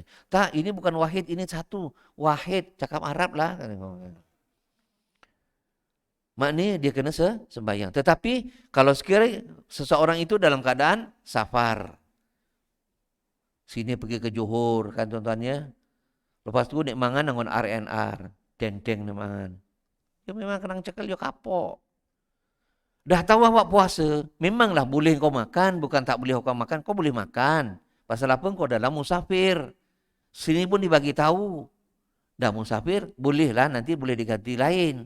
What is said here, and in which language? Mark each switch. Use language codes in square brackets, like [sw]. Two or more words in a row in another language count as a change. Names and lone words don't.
[ms] Tak, ini bukan wahid, ini satu. Wahid, cakap Arab lah. Maknanya dia kena sembahyang. Tetapi kalau sekiranya seseorang itu dalam keadaan safar. Sini pergi ke Johor kan tuan-tuannya. Lepas tu [jv] nek mangan [ms] dengan RNR. [jv] Deng-deng nek mangan. [ms] Dia memang kena cekal dia kapok. Dah tahu awak puasa, memanglah boleh kau makan, bukan tak boleh kau makan, kau boleh makan. Pasal apa kau dalam musafir. Sini pun dibagi tahu. Dah musafir, bolehlah nanti boleh diganti lain.